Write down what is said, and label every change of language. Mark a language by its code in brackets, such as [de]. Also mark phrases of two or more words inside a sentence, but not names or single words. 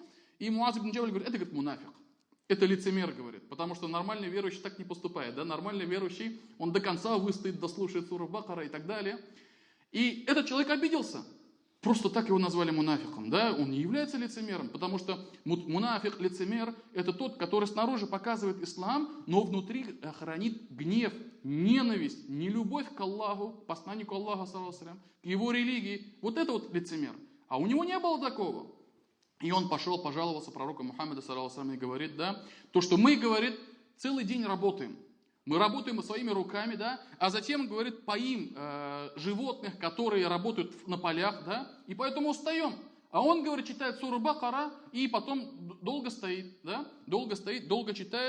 [ru] И Муаз ибн Джабаль говорит: это, говорит, мунафик. Это лицемер, говорит, потому что нормальный верующий так не поступает, да, нормальный верующий, он до конца выстоит, дослушает суру Бакара и так далее. И этот человек обиделся. Просто так его назвали мунафиком, да, он не является лицемером, потому что мунафик, лицемер, это тот, который снаружи показывает ислам, но внутри хранит гнев, ненависть, нелюбовь к Аллаху, к посланнику Аллаха, [ar] صلى الله عليه وسلم, [ru] к его религии. Вот это вот лицемер. А у него не было такого. И он пошел, пожаловался пророку Мухаммаду, [ar] صلى الله عليه وسلم, [ru] и говорит, да, то, что мы, говорит, целый день работаем. Мы работаем своими руками, да, а затем, говорит, поим животных, которые работают на полях, да, и поэтому устаем. А он, говорит, читает суру Бакара и потом долго стоит, да, долго читает.